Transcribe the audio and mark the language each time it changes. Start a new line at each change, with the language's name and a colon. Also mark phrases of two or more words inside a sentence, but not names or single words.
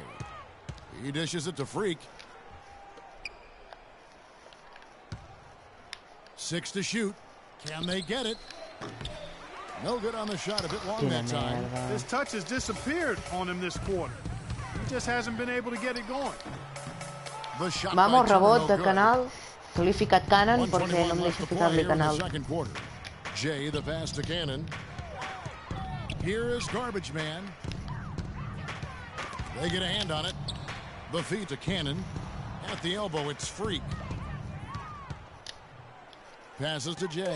English: He dishes it to Freak. 6 to shoot. Can they get it? No good on the shot. A bit long that time. His touch has disappeared on him this quarter. He just hasn't been able to get it going.
Catalan: Vamos, rebot de canal. Que li he ficat Cannon perquè no em deixa ficar-li canal.
English: Jay, the pass to Cannon. Here is Garbage Man. They get a hand on it. The feed to Cannon. At the elbow, it's Freak. Passes to Jay.